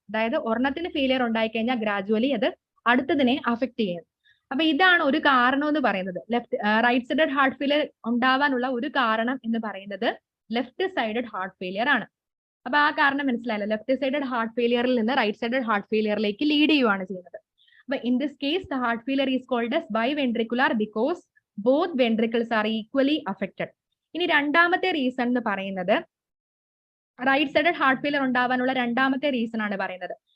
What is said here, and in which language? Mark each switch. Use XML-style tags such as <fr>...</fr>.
<ml>അതായത് ഒരെണ്ണത്തിന് ഫെയിലിയർ ഉണ്ടായിക്കഴിഞ്ഞാൽ ഗ്രാജുവലി അത് അടുത്തതിനെ അഫക്ട് ചെയ്യുന്നു. അപ്പൊ ഇതാണ് ഒരു കാരണം എന്ന് പറയുന്നത്. റൈറ്റ് സൈഡഡ് ഹാർട്ട് ഫെയിലിയർ ഉണ്ടാവാനുള്ള ഒരു കാരണം എന്ന് പറയുന്നത് ലെഫ്റ്റ് സൈഡഡ് ഹാർട്ട് ഫെയിലിയർ ആണ്. അപ്പൊ ആ കാരണം മനസ്സിലായല്ലോ. ലെഫ്റ്റ് സൈഡഡ് ഹാർട്ട് ഫെയിലിയറിൽ നിന്ന് റൈറ്റ് സൈഡഡ് ഹാർട്ട് ഫെയിലിയറിലേക്ക് ലീഡ് ചെയ്യുവാണ് ചെയ്യുന്നത്.</ml> <en>But in this case, the heart failure is called as biventricular because both ventricles are equally affected.</en> <ml>ഇനി രണ്ടാമത്തെ റീസൺ എന്ന് പറയുന്നത് റൈറ്റ് സൈഡഡ് ഹാർട്ട് ഫെയിലിയർ ഉണ്ടാവാനുള്ള രണ്ടാമത്തെ റീസൺ ആണ് പറയുന്നത്.</ml>